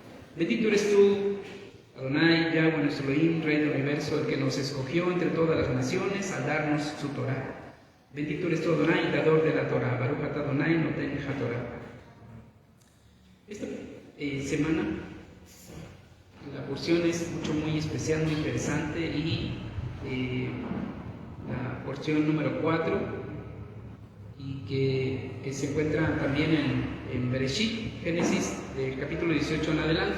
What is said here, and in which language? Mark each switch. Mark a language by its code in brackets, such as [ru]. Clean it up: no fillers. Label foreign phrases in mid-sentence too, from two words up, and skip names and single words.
[es] Bendito eres tú, Adonai, Yahweh, nuestro Elohim, Rey del universo, el que nos escogió entre todas las naciones al darnos su Torah. Bendito eres tú, Adonai, dador de la Torah. [he] ברוך אתה אדני נותן התורה. [es] Esta semana la porción es muy especial, muy interesante, y la porción número 4, y que se encuentra también en Bereshit, Génesis, del capítulo 18 en adelante.